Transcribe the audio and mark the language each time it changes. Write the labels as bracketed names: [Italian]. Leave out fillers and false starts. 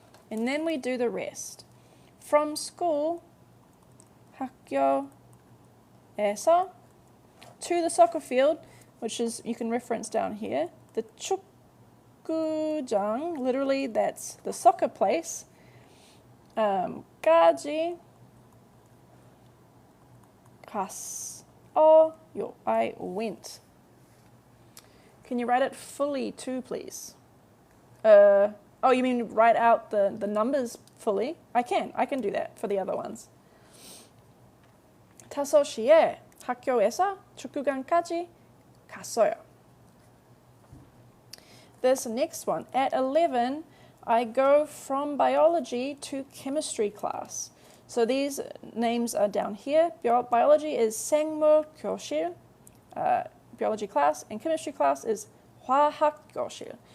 [English] And then we do the rest. From school, 학교에서, to the soccer field, which is, you can reference down here, the 축구장, literally that's the soccer place, [Korean] 까지 갔어요, [English] I went. Can you write it fully too, please? Oh, you mean write out the numbers fully? I can do that for the other ones. [Korean] 5시에 학교에서 축구장까지 갔어요. [English] This next one, at 11, I go from biology to chemistry class. So these names are down here. Biology is 생물교실, biology class, and chemistry class is 화학교실.